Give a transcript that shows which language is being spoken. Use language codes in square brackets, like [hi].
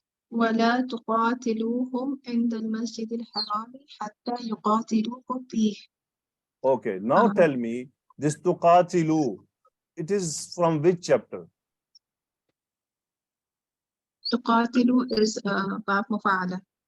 [ar] ولا تقاتلوهم عند المسجد الحرام حتى يقاتلوكم فيه. [en] Okay. Now tell me, this tuqatilu, it is from which chapter? [ar] تقاتلوا is باب مفاعلة.